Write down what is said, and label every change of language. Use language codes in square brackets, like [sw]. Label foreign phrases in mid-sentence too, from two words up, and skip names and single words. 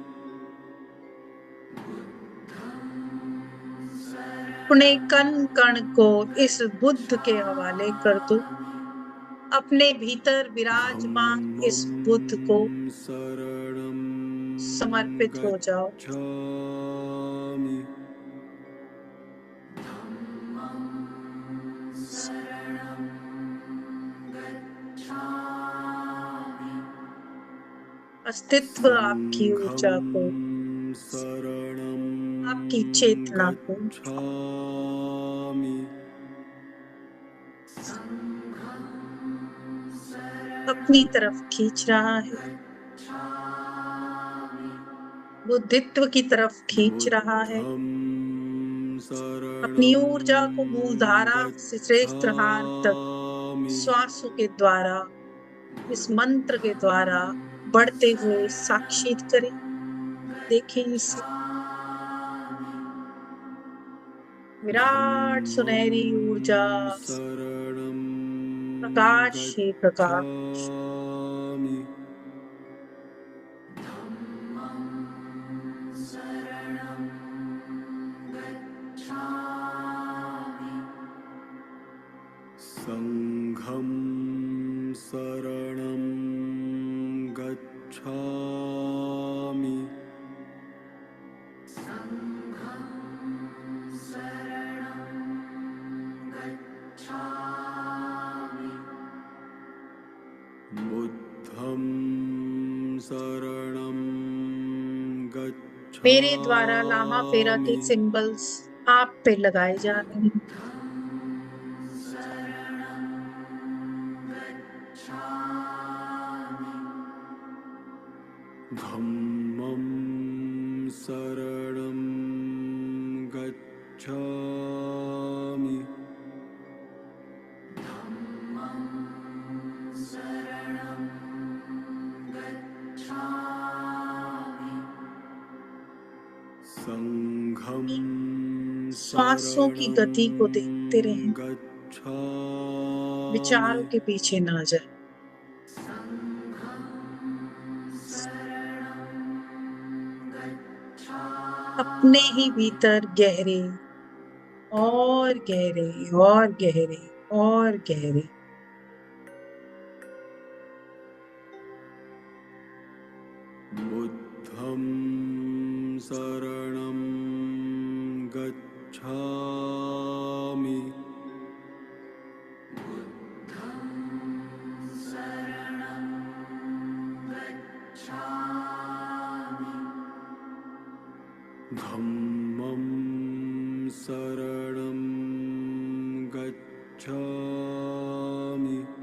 [hi] अपने कण कण को इस बुद्ध के हवाले कर दो। अपने भीतर विराजमान इस बुद्ध को [pi] धम्मं शरणं [hi] समर्पित हो जाओ। [pi] गच्छामि [hi] अस्तित्व आपकी ऊर्जा को, [pi] संघं शरणं [hi] आपकी चेतना को [pi] गच्छामि [hi] अपनी तरफ खींच रहा है। बुद्धित्व की तरफ खींच रहा है। [pi] बुद्धं [hi] अपनी [pi] शरणं [hi] ऊर्जा को मूलधारा से श्रेष्ठ हार तक [pi] गच्छामि। [hi] श्वासों के द्वारा, इस मंत्र के द्वारा बढ़ते हुए साक्षित करें। देखें इसे, विराट सुनहरी ऊर्जा, [pi] धम्मं शरणं [hi] प्रकाश ही प्रकाश। [pi] गच्छामि। संघं शरणं गच्छामि। बुद्धं शरणं [hi] मेरे द्वारा लामा फेरा के [pi] गच्छामि। [hi] सिंबल्स आप पे लगाए जा रहे हैं। [pi] धम्मं शरणं गच्छामि। संघं [hi] श्वासों की गति को देखते रहें, [pi] गच्छामि। [hi] विचारों के पीछे ना जाए। अपने ही भीतर गहरे और गहरे और गहरे और गहरे। [pi] बुद्धं शरणं गच्छामि। धम्मं शरणं गच्छामि।